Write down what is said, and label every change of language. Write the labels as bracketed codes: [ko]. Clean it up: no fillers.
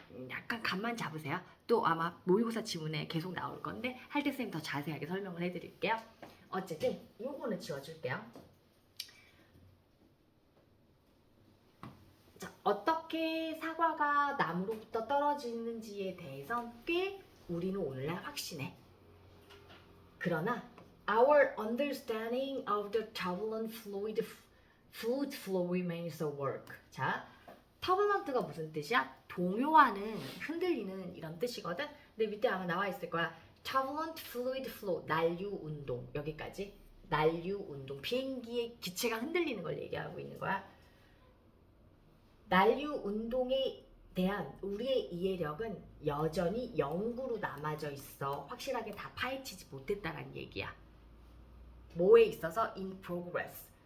[ko] 약간 감만 잡으세요. 또 아마 모의고사 지문에 계속 나올 건데 할 때 쌤이 더 자세하게 설명을 해드릴게요. 어쨌든 요거는 지워줄게요. 자, 어떻게 사과가 나무로부터 떨어지는지에 대해서 꽤 우리는 오늘날 확신해. 그러나 [en] our understanding of the turbulent fluid flow remains a work. [ko] 자, turbulent가 무슨 뜻이야? 동요하는, 흔들리는 이런 뜻이거든. 근데 밑에 아마 나와 있을 거야. [en] turbulent fluid flow, [ko] 난류 운동. 여기까지. 난류 운동. 비행기의 기체가 흔들리는 걸 얘기하고 있는 거야. 난류 운동에 대한 우리의 이해력은 여전히 연구로 남아져 있어. 확실하게 다 파헤치지 못했다는 얘기야. 뭐에 있어서? [en] in progress.